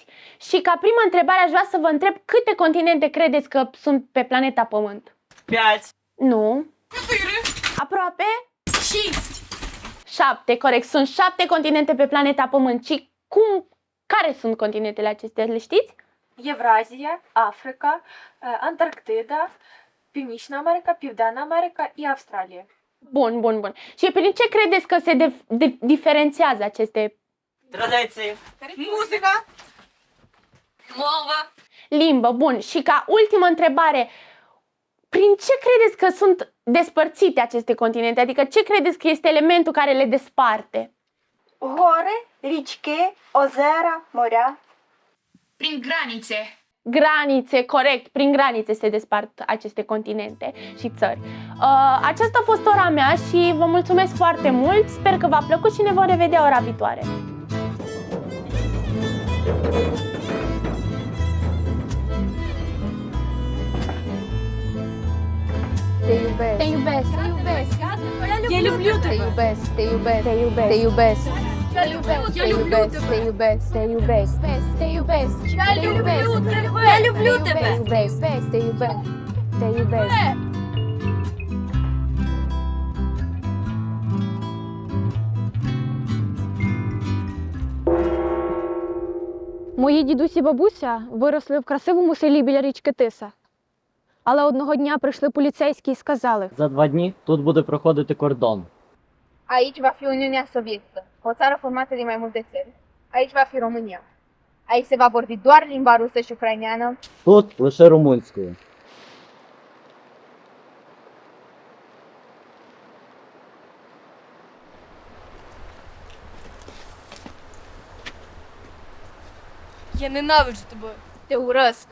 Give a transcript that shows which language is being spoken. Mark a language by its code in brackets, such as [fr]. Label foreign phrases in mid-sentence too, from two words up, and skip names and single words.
[ro] Și ca primă întrebare aș vrea să vă întreb câte continente credeți că sunt pe planeta Pământ? 5. Nu. Aproape? 6. 7, corect. Sunt 7 continente pe planeta Pământ. Și care sunt continentele acestea, le știți? [uk] Євразія, Африка, Антарктида, Північна Америка, Південна Америка і Австралія. [ro] Bun. Și prin ce credeți că se diferențiază aceste [uk] Традиції. Музика. Мова. [ro] limbă? Bun. Și ca ultimă întrebare, prin ce credeți că sunt despărțite aceste continente? Adică ce credeți că este elementul care le desparte? Гори, річки, озера, моря. Prin granițe. Granițe, corect, prin granițe se despart aceste continente și țări. Aceasta a fost ora mea și vă mulțumesc foarte mult, sper că v-a plăcut și ne vom revedea ora viitoare. Te iubesc. Te iubesc! Te iubesc. [uk] Я люблю [ro] Te [uk] тебе. [ro] iubesc. Te iubesc. Te iubesc. Te iubesc. [uk] Я люблю [ro] Te iubesc. Te iubesc. Te iubesc. Te iubesc. [uk] Я люблю тебе. Я люблю [ro] Te [uk] тебе. [ro] iubesc. Te iubesc. Te iubesc. [uk] Мої дідусь і бабуся виросли в красивому селі біля річки Тиса. Але одного дня прийшли поліцейські і сказали: За 2 дні тут буде проходити кордон. [ro] Aici va fi Uniunea Sovietică, o țară formată din mai multe țări. Aici va fi România. Aici se va vorbi doar limba rusă și ucraineană. [uk] Тут лише румунською. Я ненавиджу тебе. [ro] Te urăsc.